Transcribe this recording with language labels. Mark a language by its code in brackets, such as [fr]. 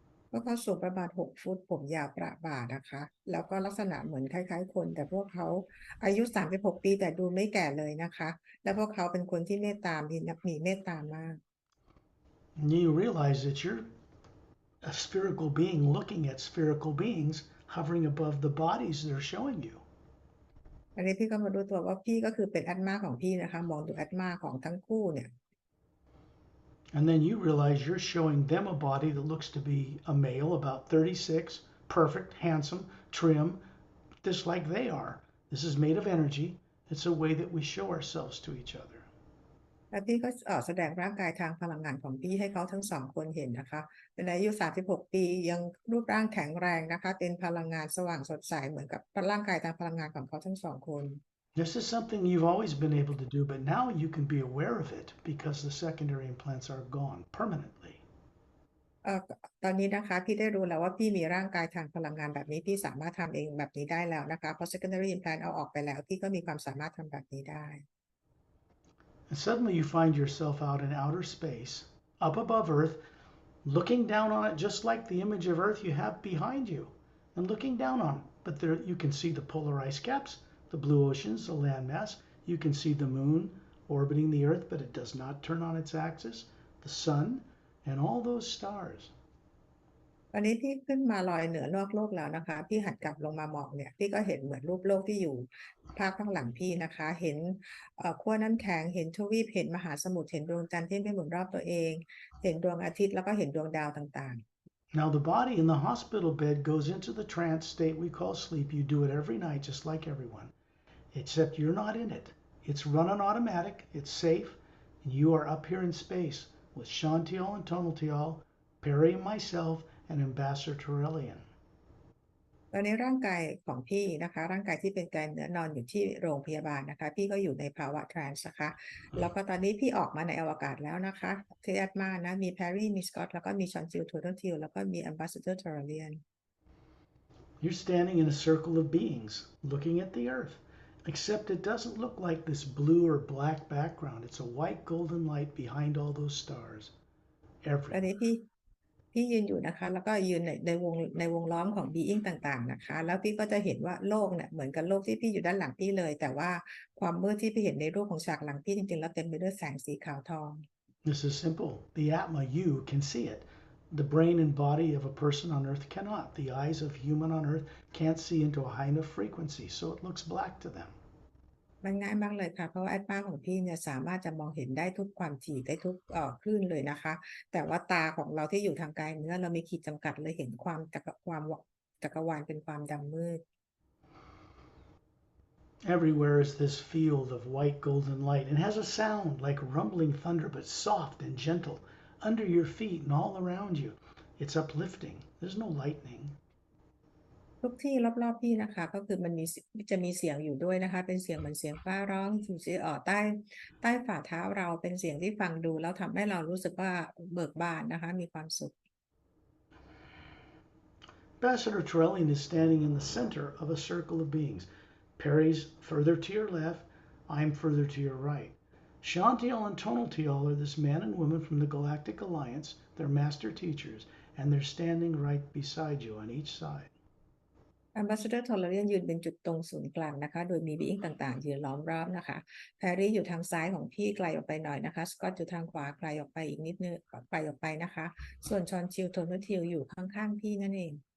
[th] พวกเขาสูงประมาณ6 ฟุตผมยาวประบ่านะคะแล้วก็ลักษณะเหมือนคล้ายๆคนแต่พวกเขาอายุ36 ปีแต่ดูไม่แก่เลยนะคะและพวกเขาเป็นคนที่เมตตามีเมตตามาก [en] And you realize that you're a spherical being looking at spherical beings hovering above the bodies they're showing you. [th] อันนี้พี่ก็มารู้ตัวว่าพี่ก็คือเป็นแอตมาของพี่นะคะมองดูแอตมาของทั้งคู่เนี่ย [en] And then you realize you're showing them a body that looks to be a male, about 36, perfect, handsome, trim, just like they are. This is made of energy. It's a way that we show ourselves to each other. [th] แล้วพี่ก็แสดงร่างกายทางพลังงานของพี่ให้เขาทั้ง2 คนเห็นนะคะเป็นอายุ36 ปียังรูปร่างแข็งแรงนะคะเป็นพลังงานสว่างสดใสเหมือนกับร่างกายทางพลังงานของเขาทั้ง2 คน [en] This is something you've always been able to do, but now you can be aware of it because the secondary implants are gone permanently. [th] ตอนนี้นะคะพี่ได้รู้แล้วว่าพี่มีร่างกายทางพลังงานแบบนี้พี่สามารถทำเองแบบนี้ได้แล้วนะคะเพราะ [en] secondary implant [th] เอาออกไปแล้วพี่ก็มีความสามารถทำแบบนี้ได้ [en] And suddenly you find yourself out in outer space, up above Earth, looking down on it just like the image of Earth you have behind you, and looking down on it. But there you can see the polar ice caps, the blue oceans, the landmass. You can see the moon orbiting the Earth, but it does not turn on its axis, the sun, and all those stars. [th] ตอนนี้พี่ขึ้นมาลอยเหนือนอกโลกแล้วนะคะพี่หันกลับลงมามองเนี่ยพี่ก็เห็นเหมือนรูปโลกที่อยู่ภาพข้างหลังพี่นะคะเห็นขั้วน้ำแข็งเห็นทวีปเห็นมหาสมุทรเห็นดวงจันทร์ที่ไม่หมุนรอบตัวเองเห็นดวงอาทิตย์แล้วก็เห็นดวงดาวต่าง [en] Now the body in the hospital bed goes into the trance state we call sleep. You do it every night just like everyone, except you're not in it. It's run on automatic, it's safe, and you are up here in space with Shantial and Tonaltial, Perry and myself, and Ambassador Torellian. [th] ๆตอนนี้ร่างกายของพี่นะคะร่างกายที่เป็นกายเนื้อนอนอยู่ที่โรงพยาบาลนะคะพี่ก็อยู่ในภาวะทรานส์นะคะแล้วก็ตอนนี้พี่ออกมาในอวกาศแล้วนะคะที่แอตมานะมีแพรรี่มีสกอตแล้วก็มีชอนจิลโทโดทิลแล้วก็มีแอมบาสเดอร์ทอร์เรียน [en] You're standing in a circle of beings looking at the earth, except it doesn't look like this blue or black background. It's a white golden light behind all those stars. [th] ตอนนี้ [en] Everywhere. [th] พี่ยืนอยู่นะคะแล้วก็ยืนในวงล้อมของ being ต่างๆนะคะแล้วพี่ก็จะเห็นว่าโลกเนี่ยเหมือนกับโลกที่พี่อยู่ด้านหลังพี่เลยแต่ว่าความมืดที่พี่เห็นในรูปของฉากหลังพี่จริงๆแล้วเต็มไปด้วยแสงสีขาวทอง [en] This is simple. The Atma, you can see it. The brain and body of a person on earth cannot. The eyes of human on earth can't see into a high enough frequency, so it looks black to them. [th] มันง่ายมากเลยค่ะเพราะว่าแอดมาของพี่เนี่ยสามารถจะมองเห็นได้ทุกความถี่ได้ทุกคลื่นเลยนะคะแต่ว่าตาของเราที่อยู่ทางกายเนื้อเรามีขีดจำกัดเลยเห็นความจักรวาลเป็นความดำมืด [en] Everywhere is this field of white golden light and has a sound like rumbling thunder, but soft and gentle under your feet and all around you. It's uplifting. There's no lightning. [th] ทุกที่รอบๆพี่นะคะก็คือมันจะมีเสียงอยู่ด้วยนะคะเป็นเสียงเหมือนเสียงฟ้าร้องอยู่ที่ใต้ฝ่าเท้าเราเป็นเสียงที่ฟังดูแล้วทำให้เรารู้สึกว่าเบิกบานนะคะมีความสุข [en] Ambassador Torellian is standing in the center of a circle of beings. Perry's further to your left. I'm further to your right. Shantial and Tonaltial are this man and woman from the Galactic Alliance. They're master teachers, and they're standing right beside you on each side. [th] Ambassador Tolarian ยืนเป็นจุดตรงศูนย์กลางนะคะโดยมี being ต่างๆยืนล้อมรอบนะคะแพรรี่อยู่ทางซ้ายของพี่ไกลออกไปหน่อยนะคะสกอตอยู่ทางขวาไกลออกไปอีกนิดนึงไกลออกไปนะคะส่วนชอนชิลโทนทิลอยู่ข้างๆพี่นั่นเอง